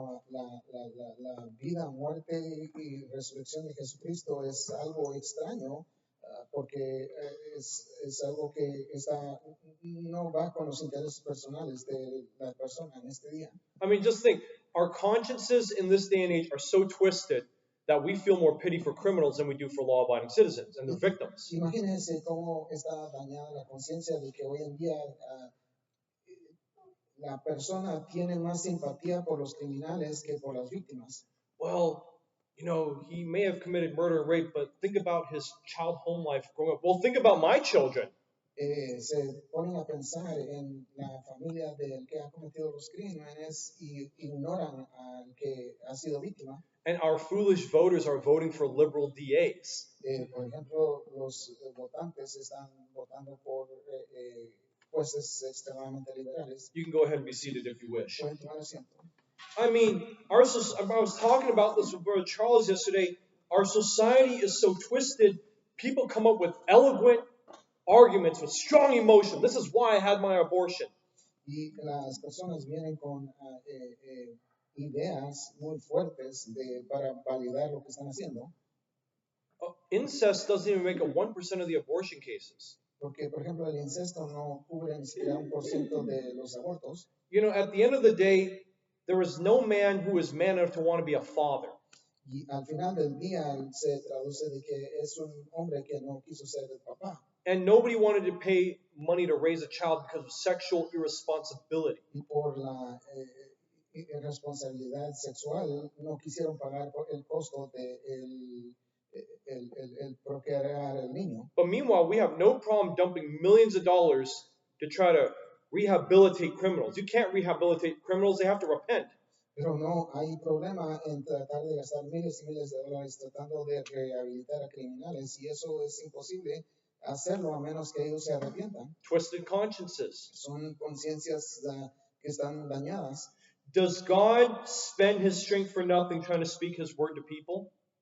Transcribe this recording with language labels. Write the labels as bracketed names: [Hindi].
[Spanish] La vida, muerte y resurrección de Jesucristo es algo extraño porque es algo que no va con los intereses personales de la persona en este día. [English] I mean, just think, our consciences in this day and age are so twisted that we feel more pity for criminals than we do for law-abiding citizens and their victims. [Spanish] Imagínense cómo está dañada la conciencia de que hoy en día la persona tiene más simpatía por los criminales que por las víctimas. [English] Well, you know, he may have committed murder and rape, but think about his child home life growing up. Well, think about my children. [Spanish] Se ponen a pensar en la familia del que ha cometido los crímenes y ignoran al que ha sido víctima. [English] And our foolish voters are voting for liberal DAs. [Spanish] Por ejemplo, los votantes están votando por jueces extremadamente liberales. [English] You can go ahead and be seated if you wish. [Spanish] Pueden tomar asiento. [English] I mean, I was talking about this with Brother Charles yesterday. Our society is so twisted. People come up with eloquent arguments with strong emotion. This is why I had my abortion. [Spanish] Y las personas vienen con ideas muy fuertes para validar lo que están haciendo. [English] Incest doesn't even make up 1% of the abortion cases. [Spanish] Porque, por ejemplo, el incesto no cubre ni siquiera 1% de los abortos. [English] You know, at the end of the day, there is no man who is man enough to want to be a father. [Spanish] Y al final del día se traduce de que es un hombre que no quiso ser el papá. [English] And nobody wanted to pay money to raise a child because of sexual irresponsibility. [Spanish] Y por la irresponsabilidad sexual no quisieron pagar el costo de el procrear el niño. [English] But meanwhile, we have no problem dumping millions of dollars to try to rehabilitate criminals. You can't rehabilitate criminals, they have to repent. [Spanish] Pero no hay problema en tratar de gastar miles y miles de dólares tratando de rehabilitar a criminales y eso es imposible hacerlo a menos que ellos se arrepientan. [English] Twisted consciences. [Spanish] Son conciencias que están dañadas. [English] Does God spend his strength for nothing trying to speak his word to people?